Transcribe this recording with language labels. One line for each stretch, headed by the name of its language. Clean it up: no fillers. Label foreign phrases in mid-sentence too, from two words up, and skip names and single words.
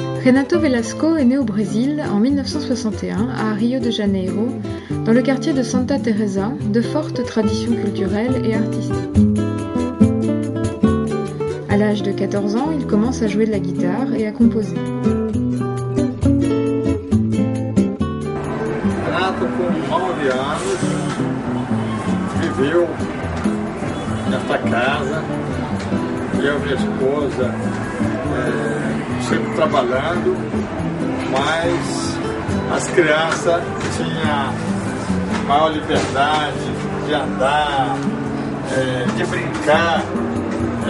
French: Renato Velasco est né au Brésil en 1961 à Rio de Janeiro, dans le quartier de Santa Teresa, de forte tradition culturelle et artistique. À l'âge de 14 ans, il commence à jouer de la guitare et à composer.
Portuguese: Renato, com 9 anos, viveu nesta casa, eu e minha esposa, sempre trabalhando, mas as crianças tinham maior liberdade de andar, de brincar, né?